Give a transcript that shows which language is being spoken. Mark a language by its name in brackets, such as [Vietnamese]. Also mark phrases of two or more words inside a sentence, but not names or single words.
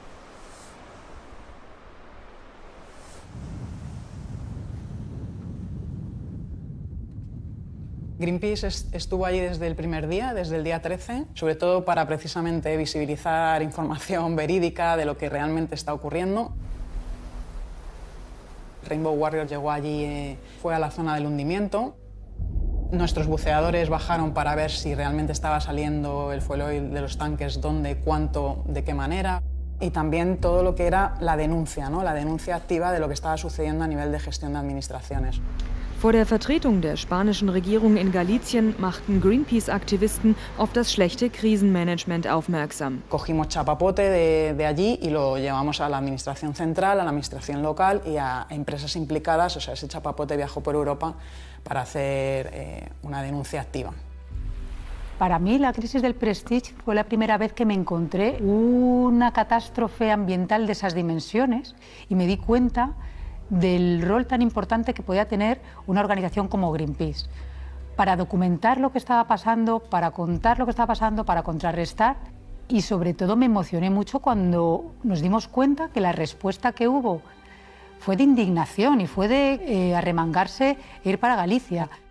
[Spanish] Greenpeace estuvo allí desde el primer día, desde el día 13, sobre todo para precisamente visibilizar información verídica de lo que realmente está ocurriendo. Rainbow Warrior llegó allí, fue a la zona del hundimiento. Nuestros buceadores bajaron para ver si realmente estaba saliendo el fuel oil de los tanques, dónde, cuánto, de qué manera. Y también todo lo que era la denuncia, ¿no? La denuncia activa de lo que estaba sucediendo a nivel de gestión de administraciones. [German] Vor der Vertretung der spanischen Regierung in Galicien machten Greenpeace-Aktivisten auf das schlechte Krisenmanagement aufmerksam. [Spanish] Cogimos chapapote de allí y lo llevamos a la administración central, a la administración local y a empresas implicadas. O sea, ese chapapote viajó por Europa para hacer una denuncia activa. Para mí la crisis del Prestige fue la primera vez que me encontré una catástrofe ambiental de esas dimensiones y me di cuenta del rol tan importante que podía tener una organización como Greenpeace para documentar lo que estaba pasando, para contar lo que estaba pasando, para contrarrestar, y sobre todo me emocioné mucho cuando nos dimos cuenta que la respuesta que hubo fue de indignación y fue de arremangarse e ir para Galicia.